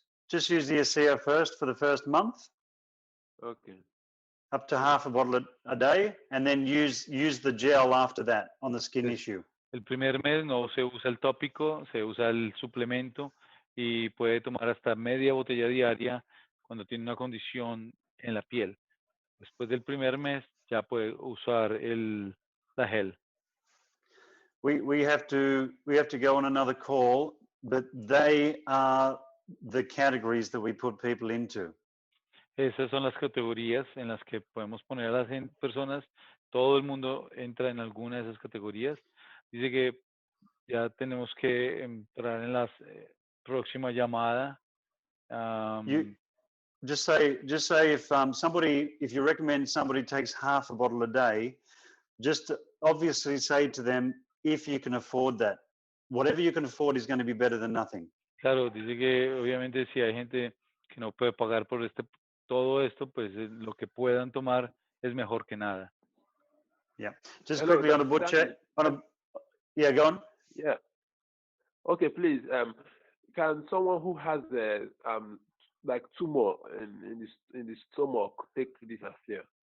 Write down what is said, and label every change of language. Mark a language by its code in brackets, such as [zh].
[en] Just use the ASEA first for the first month. Okay. Up to half a bottle a day, and then use the gel after that on the skin issue. [es] El primer mes no se usa el tópico, se usa el suplemento y puede tomar hasta media botella diaria cuando tiene una condición en la piel. Después del primer mes ya puede usar la gel. [en] We have to go on another call, but they are the categories that we put people into. [es] Esas son las categorías en las que podemos poner a las personas. Todo el mundo entra en alguna de esas categorías. Dice que ya tenemos que entrar en la próxima llamada. [en] Just say if you recommend somebody takes half a bottle a day, just obviously say to them, if you can afford that. Whatever you can afford is going to be better than nothing. [es] Claro, dice que obviamente si hay gente que no puede pagar por todo esto, pues lo que puedan tomar es mejor que nada. [en] Yeah. Just quickly on a butcher. Yeah, go on. Yeah. Okay, please. Can someone who has like tumor in the stomach take this ASEA?